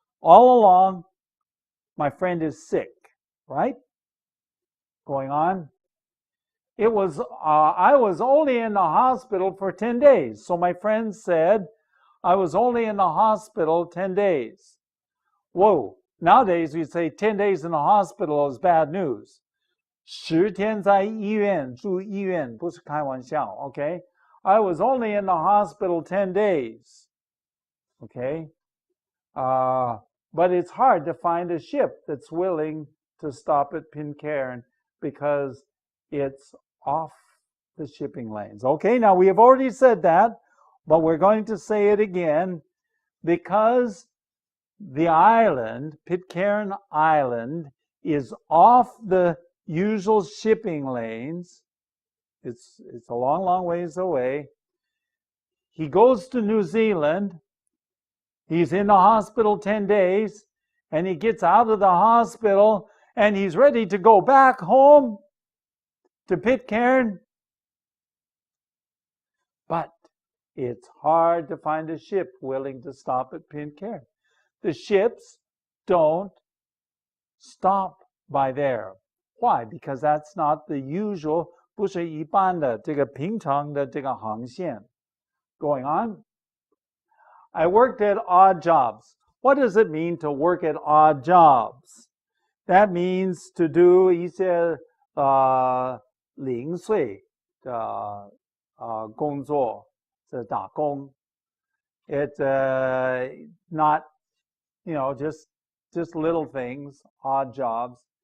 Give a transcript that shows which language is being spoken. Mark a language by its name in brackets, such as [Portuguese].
[English] All along, my friend is sick, right? Going on. I was only in the hospital for 10 days. So my friend said, I was only in the hospital 10 days. Whoa. Nowadays, we say 10 days in the hospital is bad news. [Chinese] 10天在医院住医院不是开玩笑 okay? [English] I was only in the hospital 10 days. Okay? But it's hard to find a ship that's willing to stop at Pitcairn because it's off the shipping lanes. Okay, now we have already said that, but we're going to say it again because the island, Pitcairn Island, is off the usual shipping lanes. It's a long, long ways away. He goes to New Zealand. He's in the hospital 10 days, and he gets out of the hospital, and he's ready to go back home to Pitcairn. But it's hard to find a ship willing to stop at Pitcairn. The ships don't stop by there. Why? Because that's not the usual, [Chinese] 不是一般的这个平常的这个航线. [English] Going on. I worked at odd jobs. What does it mean to work at odd jobs? That means to do [Chinese] 一些零碎的工作，打工. [English] It's not, just little things, odd jobs.